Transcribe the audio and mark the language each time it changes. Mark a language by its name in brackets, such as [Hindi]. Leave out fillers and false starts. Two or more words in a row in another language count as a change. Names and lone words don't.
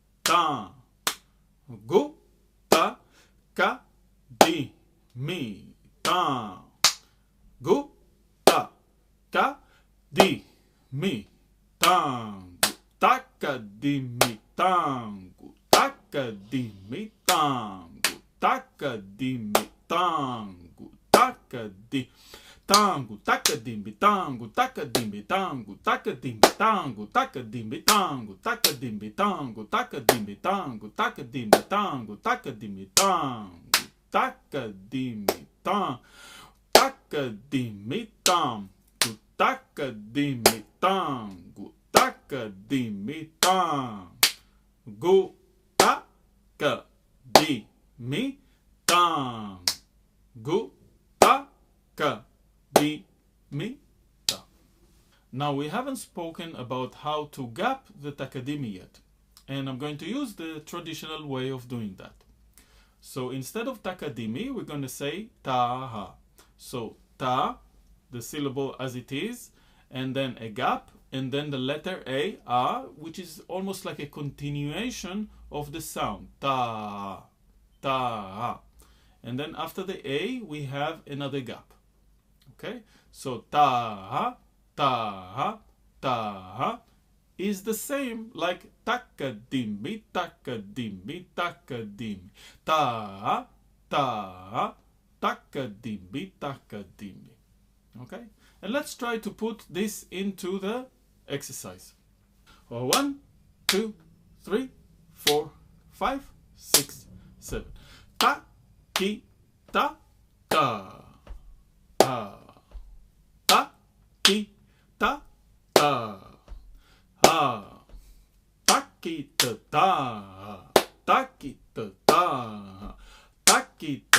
[English] Tangu, ta, ka, di, mi. Tangu, ta, ka, di, mi. Tangu, takadimi, tangu, tacadimi, tango, tacadi. Tango, tacadimbi, tango, tacadimbi, tango, tacadimbi, tango, tacadimbi, tango, tacadimbi, tango, tacadimbi, tango, tacadimbi, tango, tacadimbi, tango, tacadimbi, tango, tacadimbi, tango, tacadimbi, tango, tacadimbi, tango, tacadimbi, tango, tacadimbi. Now we haven't spoken about how to gap the takadimi yet, and I'm going to use the traditional way of doing that. So instead of takadimi, we're going to say taha. So ta, the syllable as it is, and then a gap, and then the letter a, which is almost like a continuation of the sound. Ta, ta. And then after the a, we have another gap. Okay, so taha, taha, taha is the same like takadimi, takadimi, takadimi. Taha, taha, takadimi, takadimi. Okay, and let's try to put this into the exercise. 1, 2, 3, 4, 5, 6, 7. Ta, ki, ta, ta. Ki, ta, ta, ha, ta, ki, ta, ta, ta, ki, ta, ta, ta, ki, ta,